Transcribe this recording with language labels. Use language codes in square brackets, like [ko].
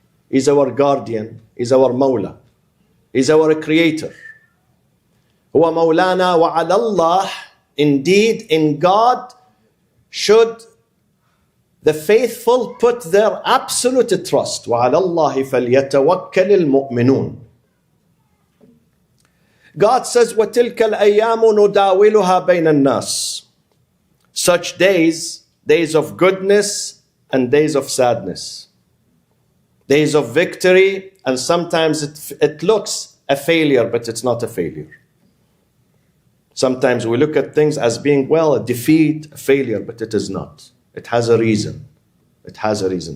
[en] He's our guardian. He's our mawla. He's our creator. [ar] هُوَ مَوْلَانَا وَعَلَى اللَّهِ. [en] Indeed, in God should the faithful put their absolute trust. [ar] وَعَلَى اللَّهِ فَلْيَتَوَكَّلِ الْمُؤْمِنُونَ. [en] God says, [ar] وَتِلْكَ الْأَيَّامُ نُدَاوِلُهَا بَيْنَ النَّاسِ. [en] Such days, days of goodness and days of sadness. Days of victory, and sometimes it looks a failure, but it's not a failure. Sometimes we look at things as being, well, a defeat, a failure, but it is not. It has a reason. It has a reason.